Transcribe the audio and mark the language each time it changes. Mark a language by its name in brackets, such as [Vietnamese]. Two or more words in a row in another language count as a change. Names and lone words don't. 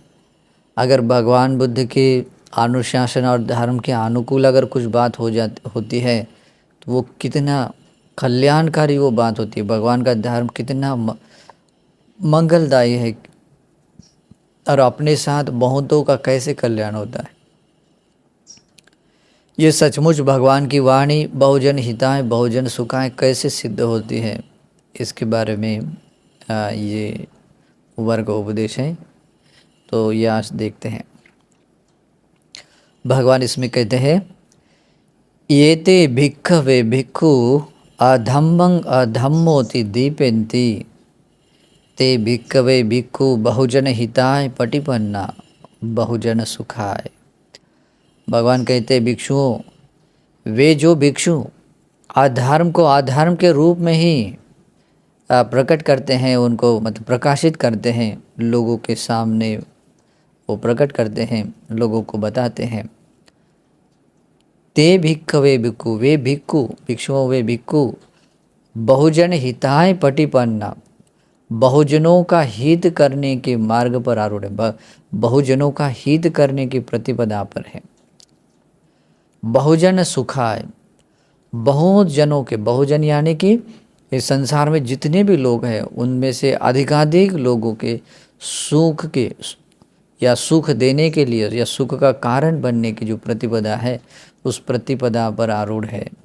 [Hindi] अगर भगवान बुद्ध के अनुशासन और धर्म के अनुकूल अगर कुछ बात होती है तो वो कितना कल्याणकारी वो बात होती है। भगवान का धर्म कितना मंगलदायी है और अपने साथ बहुतों का कैसे कल्याण होता है। ये सचमुच भगवान की वाणी [Pali] बहुजन हिताय बहुजन सुखाय [Hindi] कैसे सिद्ध होती है, इसके बारे में ये वर्ग उपदेश है। तो ये आज देखते हैं। भगवान इसमें कहते हैं, [Pali] ये ते भिक्खवे भिक्खु अधम्मं अधम्मोति दीपेन्ति ते भिक्खवे भिक्खु बहुजन हिताय पटिपन्ना बहुजन सुखाय। [Hindi] भगवान कहते भिक्षुओं, वे जो भिक्षु अधर्म को अधर्म के रूप में ही प्रकट करते हैं, उनको मतलब प्रकाशित करते हैं, लोगों के सामने वो प्रकट करते हैं, लोगों को बताते हैं। [Pali] ते भिक्खवे भिक्खु, [Hindi] वे भिक्खु भिक्षुओं वे भिक्खु [Pali] बहुजन हिताय पटिपन्ना, [Hindi] बहुजनों का हित करने के मार्ग पर आरूढ़ है, बहुजनों का हित करने की प्रतिपदा पर है। [Pali] बहुजन सुखाय, [Hindi] बहुत जनों के, बहुजन यानी कि इस संसार में जितने भी लोग हैं उनमें से अधिकाधिक लोगों के सुख के या सुख देने के लिए या सुख का कारण बनने की जो प्रतिपदा है उस प्रतिपदा पर आरूढ़ है।